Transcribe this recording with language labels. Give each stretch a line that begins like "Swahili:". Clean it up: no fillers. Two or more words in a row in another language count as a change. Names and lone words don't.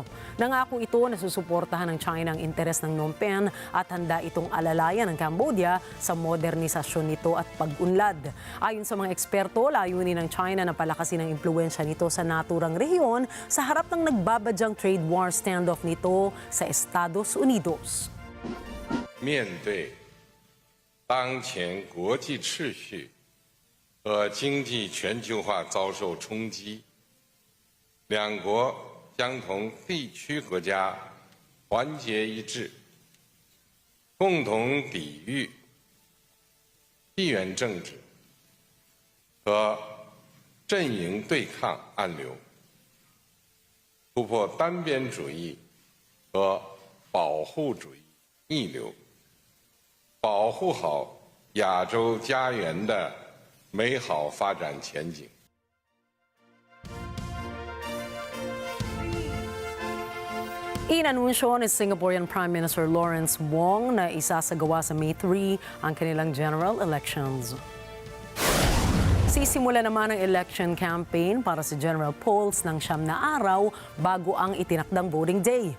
Filipino: Nangako ito na susuportahan ng China ang interes ng Phnom Penh at handa itong alalayan ng Cambodia sa modernisasyon nito at pag-unlad. Ayon sa mga eksperto, layunin ng China na palakasin ang impluwensya nito sa naturang rehiyon sa harap ng nagbabadyang
English: trade war standoff
Filipino: nito sa Estados Unidos.
Chinese: 面对当前国际秩序和经济全球化遭受冲击，两国将同地区国家团结一致，共同抵御地缘政治和阵营对抗暗流，突破单边主义和保护主义逆流，保护好亚洲家园的美好发展前景。
Filipino: Inanunsyo ni
English: Singaporean Prime Minister
Filipino: Lawrence Wong na isasagawa sa May 3 ang kanilang
English: general elections.
Filipino: Sisimula naman ang
English: election campaign
Filipino: para sa
English: general polls
Filipino: ng 9 na araw bago ang itinakdang
English: voting day.